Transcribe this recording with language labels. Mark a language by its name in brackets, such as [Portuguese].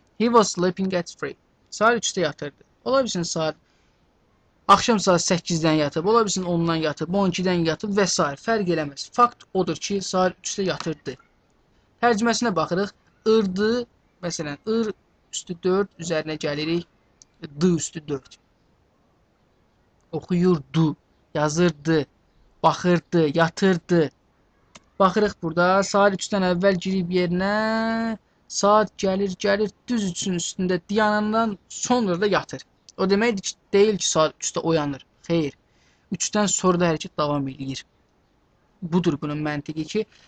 [English] He was sleeping at 3. [Azerbaijani] Saat 3-də yatırdı. Ola bilsin saat axşam saat 8-dən yatıb, ola bilsin 10-dan yatıb, 12-dən yatıb və s. Fərq eləməz. Fakt odur ki, saat 3-də yatırdı. Tərcüməsinə baxırıq. Irdı, məsələn, ır üstü 4 üzərinə gəlirik. D üstü 4. Oxuyurdu, yazırdı, baxırdı, yatırdı. Baxırıq burada, saat 3-dən əvvəl girib yerinə, saat gəlir, düz 3-ün üstündə dayanandan sonra da yatır. O deməkdir ki, deyil ki, saat 3-də oyanır. Xeyr, 3-dən sonra da hərəkət davam edir. Budur bunun məntiqi ki,